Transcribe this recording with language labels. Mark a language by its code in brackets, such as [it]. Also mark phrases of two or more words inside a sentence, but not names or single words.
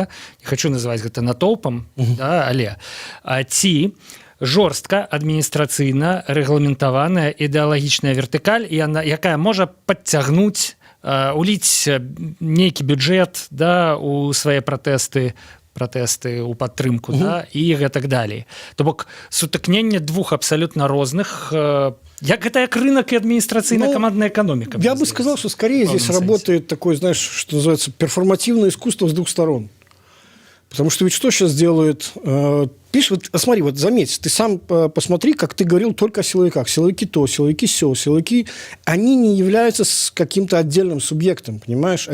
[be] Не хочу называць гэта натоўпам, да, але ці жорстка адміністрацыйна рэгламентаваная ідэалагічная вертыкаль, якая можа падцягнуць, уліць нейкі бюджэт, да, у свае пратэсты у падтрымку, да, і гэтак далей. То бок сутыкненне двух абсолютно розных, як гэта як [ru] рынок и административно-командная экономика. Я бы сказал, что скорее здесь работает такое, знаешь, что называется, перформативное искусство с двух сторон. Потому что ведь что сейчас делают? Пишешь, вот смотри, вот заметь, ты сам посмотри, как ты говорил только о силовиках. Силовики то, силовики сё, силовики, они не являются каким-то отдельным субъектом, понимаешь?